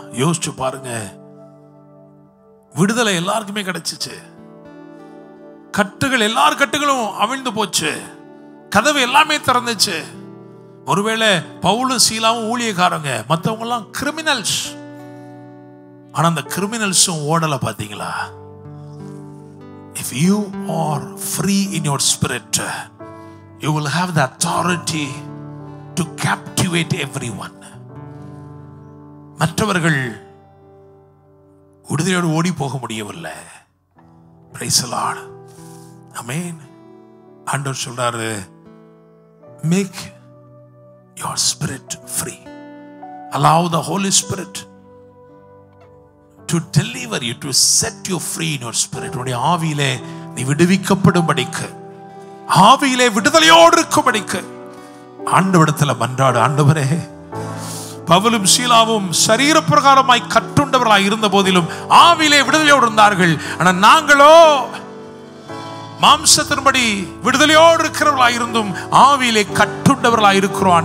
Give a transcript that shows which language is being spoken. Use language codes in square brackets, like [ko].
[ta] யோசிச்சு பாருங்க, விடுதலை எல்லாருக்குமே கிடைச்சிச்சு. கட்டுகள், எல்லார் கட்டுகளும் அவிழ்ந்து போச்சு, கதவு எல்லாமே திறந்துச்சு. ஒருவேளை பவுலும் சீலாவும் ஊழியக்காரங்க, மற்றவங்க எல்லாம் கிரிமினல்ஸ். ஆனா அந்த கிரிமினல்ஸும் ஓடல. பாத்தீங்களா? [en] If you are free in your spirit, you will have the authority to captivate everyone. [ta] மற்றவர்கள் விடுதலையோடு ஓடி போக முடியவில்லை. [en] Praise the Lord. Amen. [ta] ஆண்டவர் சொல்றாரு, [en] make your spirit free. Allow the Holy Spirit to deliver you, to set you free in your spirit. [ta] உன்னுடைய ஆவியிலே நீ விடுவிக்கப்படும்படிக்கு, ஆவியிலே விடுதலையோடு இருக்கும்படிக்கு ஆண்டவரிடத்தில் மன்றாடு. ஆண்டவரே, பவுலும் சீலாவும் சரீர பிரகாரமாய் கட்டுண்டவர்களாய் இருந்த போதிலும் ஆவியிலே விடுதலையோடு இருந்தார்கள். ஆனால் நாங்களோ மாம்சத்தின்படி விடுதலையோடு இருக்கிறவர்களாய் இருந்தும் ஆவியிலே கட்டுண்டவர்களாய் இருக்கிறோம்.